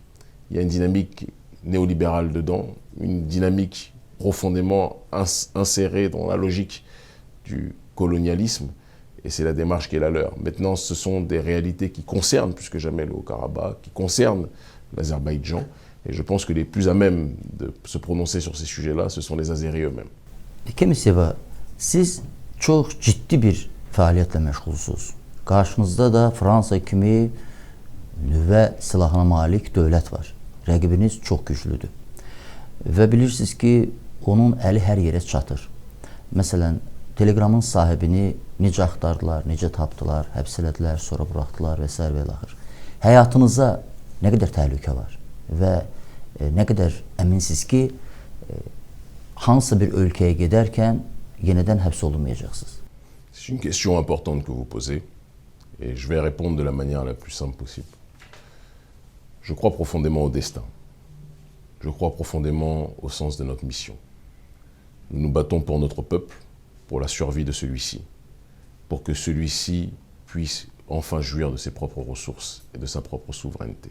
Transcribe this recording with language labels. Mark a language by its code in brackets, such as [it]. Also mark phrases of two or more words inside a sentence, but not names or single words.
[fr] Il y a une dynamique néolibérale dedans, une dynamique profondément insérée dans la logique du colonialisme, et c'est la démarche qui est la leur. Maintenant, ce sont des réalités qui concernent plus que jamais le Haut-Karabakh, qui concernent l'Azerbaïdjan, et je pense que les plus à même de se prononcer sur ces sujets-là, ce sont les Azéris eux-mêmes. [az] Kemisieva, siz çox ciddi bir fəaliyyətlə məşğulsunuz. Qarşınızda da Fransa kimi nüvə silahına malik dövlət var. Rəqibiniz çox güclüdür. Və bilirsiniz ki, onun əli hər yerə çatır. Məsələn, Telegramın sahibini necə axtardılar, necə tapdılar, həbs elədilər, sonra buraxdılar və s. və ilaxır. Həyatınıza nə qədər təhlükə var və nə qədər əminsiniz ki, hansısa bir ölkəyə gedərkən yenidən həbs olunmayacaqsınız? [fr] C'est une question importante que vous posez, et je vais répondre de la manière la plus simple possible. Je crois profondément au destin. Je crois profondément au sens de notre mission. Nous nous battons pour notre peuple, pour la survie de celui-ci, pour que celui-ci puisse enfin jouir de ses propres ressources et de sa propre souveraineté.